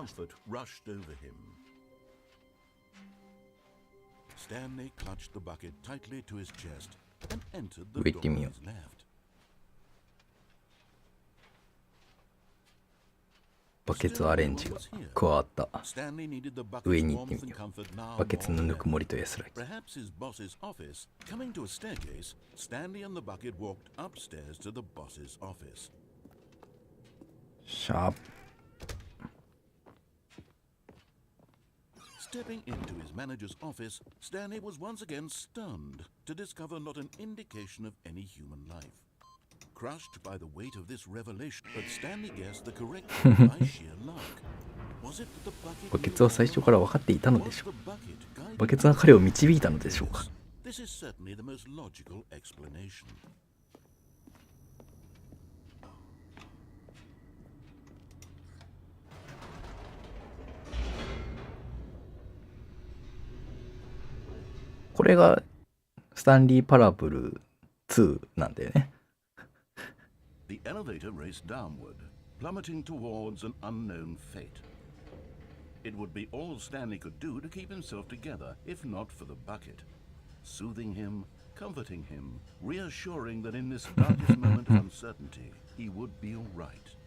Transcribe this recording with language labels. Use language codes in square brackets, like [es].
[en] Comfort rushed over him. Stanley clutched the bucket tightly to his chest and entered the door on his left. [ja] バケツアレンジが加わった。上に行ってみよう。バケツのぬくもりと安らぎ。 [en] Perhaps his boss's office. Coming to a staircase, Stanley and the bucket walked upstairs to the boss's office. [ja] シャープ。 [en] Stepping into his manager's office, Stanley was once again stunned to discover not an indication of any human life. Crushed by the weight of this revelation, but Stanley guessed the correct one by sheer luck. Was it that the bucket [ja] バケツは最初から分かっていたのでしょう。バケツが彼を導いたのでしょうか。 [en] This is certainly the most logical explanation. [ja] これがスタンリーパラブル2なんだよね。 [en] The elevator raced downward, plummeting towards an unknown fate. It would be all Stanley could do to keep himself together, if not for the bucket. Soothing him, comforting him, reassuring that in this darkest moment of uncertainty, he would be all right.